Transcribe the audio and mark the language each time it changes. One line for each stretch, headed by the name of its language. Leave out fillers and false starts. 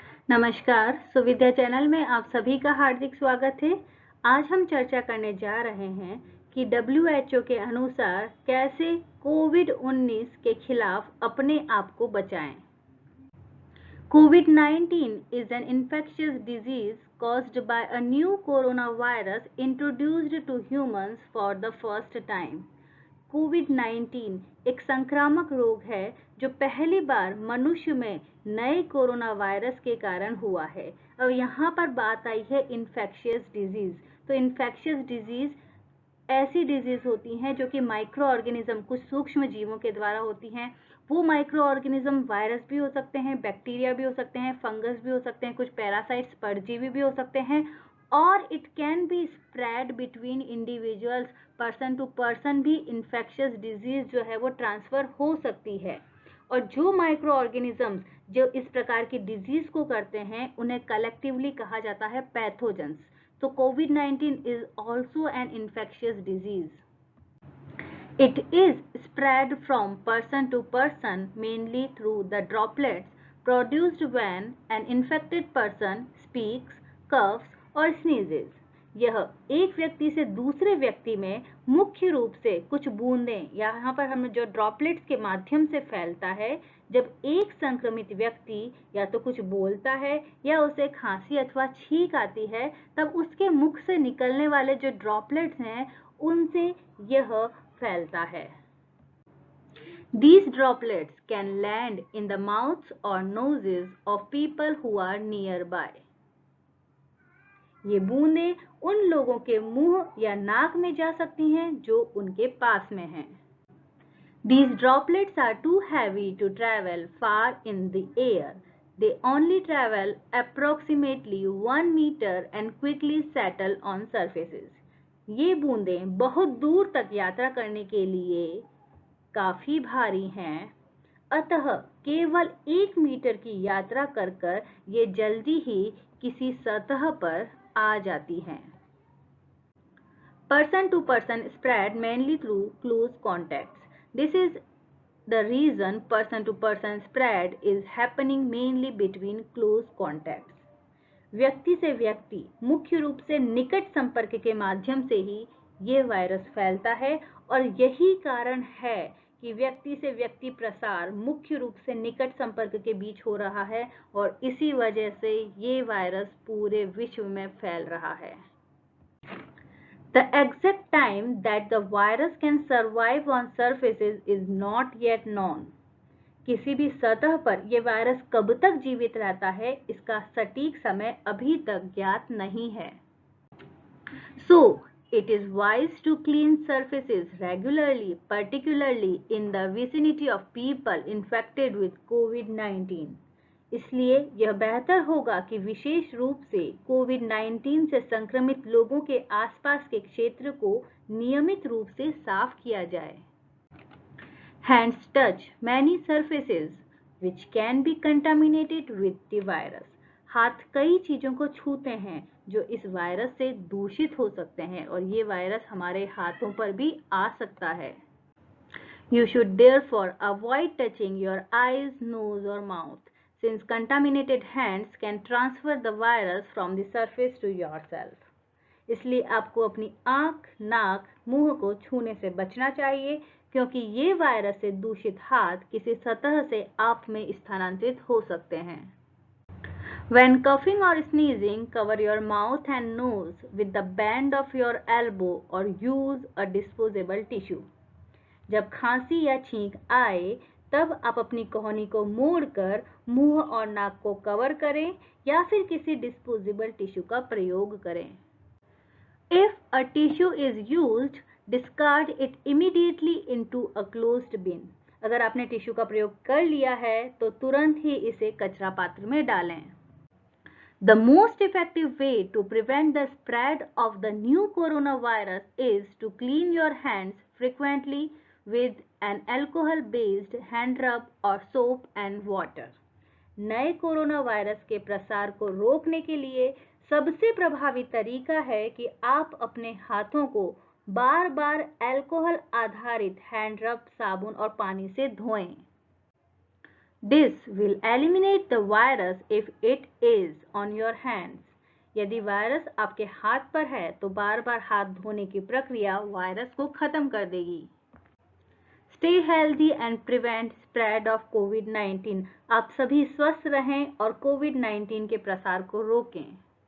Hindi: नमस्कार, सुविद्या चैनल में आप सभी का हार्दिक स्वागत है। आज हम चर्चा करने जा रहे हैं कि WHO के अनुसार कैसे कोविड-19 के खिलाफ अपने आप को बचाएं।
English: COVID-19 is an infectious disease caused by a new coronavirus introduced to humans for the first time.
Hindi: कोविड-19 एक संक्रामक रोग है जो पहली बार मनुष्य में नए कोरोना वायरस के कारण हुआ है। अब यहाँ पर बात आई है इन्फेक्शियस डिजीज। तो इन्फेक्शियस डिजीज ऐसी डिजीज होती हैं जो कि माइक्रो ऑर्गेनिज्म, कुछ सूक्ष्म जीवों के द्वारा होती हैं। वो माइक्रो ऑर्गेनिज्म वायरस भी हो सकते हैं, बैक्टीरिया भी हो सकते हैं, फंगस भी हो सकते हैं, कुछ पैरासाइट्स, परजीवी भी हो सकते हैं, और
English: It can be spread between individuals.
Hindi: Person to person भी इन्फेक्शियस डिजीज जो है वो ट्रांसफर हो सकती है। और जो माइक्रो ऑर्गेनिजम्स जो इस प्रकार की डिजीज को करते हैं उन्हें कलेक्टिवली कहा जाता है पैथोजेंस।
English: तो कोविड-19 is also an infectious disease. It is spread from person to person mainly through the droplets produced when an infected person speaks, coughs or sneezes.
Hindi: यह एक व्यक्ति से दूसरे व्यक्ति में मुख्य रूप से कुछ बूंदें, यहाँ पर हम जो ड्रॉपलेट्स के माध्यम से फैलता है। जब एक संक्रमित व्यक्ति या तो कुछ बोलता है या उसे खांसी अथवा छींक आती है, तब उसके मुख से निकलने वाले जो ड्रॉपलेट्स हैं उनसे यह फैलता है।
English: These droplets can land in the mouths or noses of people who are nearby.
Hindi: ये बूंदें उन लोगों के मुंह या नाक में जा सकती हैं जो उनके पास में हैं।
English: These droplets are too heavy to travel far in the air. They only travel approximately 1 meter and quickly settle on surfaces.
Hindi: ये बूंदें बहुत दूर तक यात्रा करने के लिए काफी भारी हैं, अतः केवल 1 मीटर की यात्रा कर ये जल्दी ही किसी सतह पर आ जाती हैं।
English: Person to person spread mainly through close contacts. This is the reason person to person spread is happening mainly between close contacts.
Hindi: व्यक्ति से व्यक्ति, मुख्य रूप से निकट संपर्क के माध्यम से ही ये वायरस फैलता है, और यही कारण है कि व्यक्ति से व्यक्ति प्रसार मुख्य रूप से निकट संपर्क के बीच हो रहा है, और इसी वजह से ये वायरस पूरे विश्व में फैल रहा है।
English: The exact time that the virus can survive on surfaces is not yet known.
Hindi: किसी भी सतह पर यह वायरस कब तक जीवित रहता है, इसका सटीक समय अभी तक ज्ञात नहीं है।
English: So, it is wise to clean surfaces regularly, particularly in the vicinity of people infected with COVID-19.
Hindi: इसलिए यह बेहतर होगा कि विशेष रूप से कोविड-19 से संक्रमित लोगों के आसपास के क्षेत्र को नियमित रूप से साफ किया जाए।
English: Hands touch many surfaces which can be contaminated with the virus.
Hindi: हाथ कई चीजों को छूते हैं जो इस वायरस से दूषित हो सकते हैं, और ये वायरस हमारे हाथों पर भी आ सकता है।
English: You should therefore avoid touching your eyes, nose or mouth, since contaminated hands can transfer the virus from the surface to yourself.
Hindi: इसलिए आपको अपनी आंख, नाक, मुंह को छूने से बचना चाहिए, क्योंकि ये वायरस से दूषित हाथ किसी सतह से आप में स्थानांतरित हो सकते हैं।
English: When coughing or sneezing, cover your mouth and nose with the band of your elbow or use a disposable tissue.
Hindi: जब खांसी या छींक आए तब आप अपनी कोहनी को मोड़कर मुंह और नाक को कवर करें या फिर किसी डिस्पोजेबल टिश्यू का प्रयोग करें।
English: If a tissue is used, discard it immediately into a closed bin.
Hindi: अगर आपने टिश्यू का प्रयोग कर लिया है तो तुरंत ही इसे कचरा पात्र में डालें।
English: The most effective way to prevent the spread of the new coronavirus is to clean your hands frequently with an alcohol-based hand rub or soap and water.
Hindi: नए कोरोना वायरस के प्रसार को रोकने के लिए सबसे प्रभावी तरीका है कि आप अपने हाथों को बार बार अल्कोहल आधारित हैंड रब, साबुन और पानी से धोएं।
English: This will eliminate the virus if it is on your hands.
Hindi: यदि वायरस आपके हाथ पर है तो बार बार हाथ धोने की प्रक्रिया वायरस को खत्म कर देगी।
English: Stay healthy and prevent spread of COVID-19.
Hindi: आप सभी स्वस्थ रहें और कोविड-19 के प्रसार को रोकें।